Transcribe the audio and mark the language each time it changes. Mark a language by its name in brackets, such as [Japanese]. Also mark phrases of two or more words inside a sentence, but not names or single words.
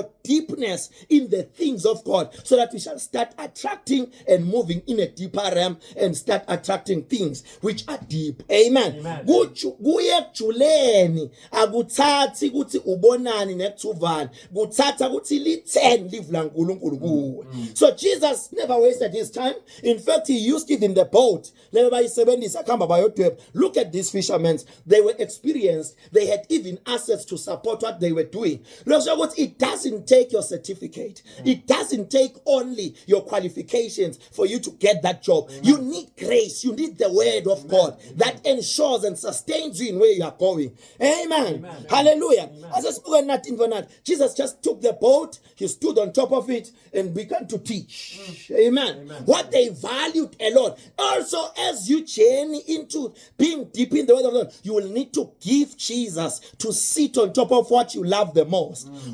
[English] deepness in the things of God so that we shall start attracting and moving in a deeper realm and start attracting things which are deep amen [Swati] kuye kujuleni akuthathi ukuthi ubonani nekuthuvani kuthatha ukuthi li10 live la uNkulunkulu kuwe [English] so Jesus never wasted his time in fact he used it in the boat [Swati] lebe bayisebenzisa khamba bayodweba [English] look at these fishermen they were experienced they had even assets to support what they were doing lokho it doesn't take your certificate it doesn't take only your qualifications for you to get that job you need grace you need the word of God that ensures and sustains you in where you are going amen hallelujah as I spoke nothing for that Jesus just took the boat he stood on top of it and began to teach amen what they valued a lot also as you journey into being deep in the word of God you will need to give Jesus to sit on top of what you love the most